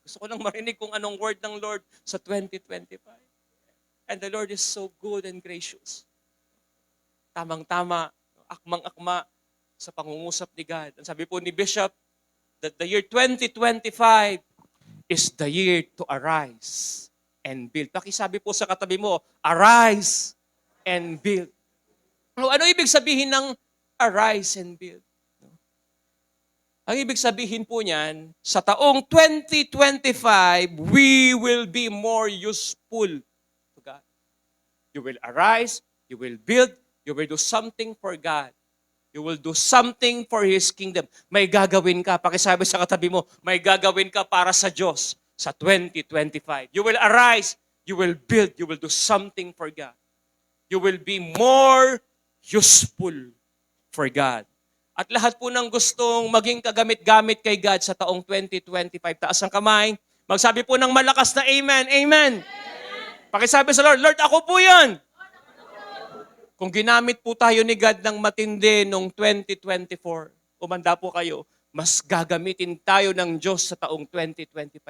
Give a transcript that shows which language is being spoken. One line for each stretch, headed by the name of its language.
Filipino: Gusto ko lang marinig kung anong word ng Lord sa 2025.
English: And the Lord is so good and gracious.
Filipino: Tamang-tama, akmang-akma sa pangungusap ni God. Ang sabi po ni Bishop,
English: that the year 2025 is the year to arise and build.
Filipino: Pakisabi po sa katabi mo,
English: arise and build.
Filipino: Ano ibig sabihin ng
English: arise and build?
Filipino: Ang ibig sabihin po niyan, sa taong 2025,
English: we will be more useful to God. You will arise, you will build, you will do something for God. You will do something for His kingdom.
Filipino: May gagawin ka. Pakisabi sa katabi mo, may gagawin ka para sa Diyos sa 2025.
English: You will arise, you will build, you will do something for God. You will be more useful for God.
Filipino: At lahat po ng gustong maging kagamit-gamit kay God sa taong 2025, taas ang kamay. Magsabi po ng malakas na Amen. Amen. Pakisabi sa Lord, Lord, ako po yan. Kung ginamit po tayo ni God ng matindi noong 2024, umanda po kayo, mas gagamitin tayo ng Diyos sa taong 2025.